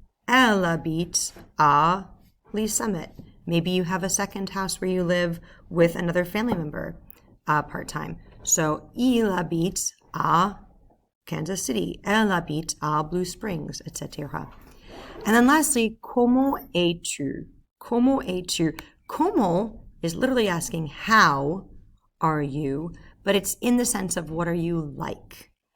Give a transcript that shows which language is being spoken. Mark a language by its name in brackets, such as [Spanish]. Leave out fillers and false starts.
[French] Elle habite à Les Summits. [English] Maybe you have a second house where you live with another family member part-time. [French] So, il habite à Kansas City. Elle habite à Blue Springs, etc. [English] And then lastly, [French] comment es-tu? Comment es-tu? [English] Comment is literally asking how are you, but it's in the sense of what are you like.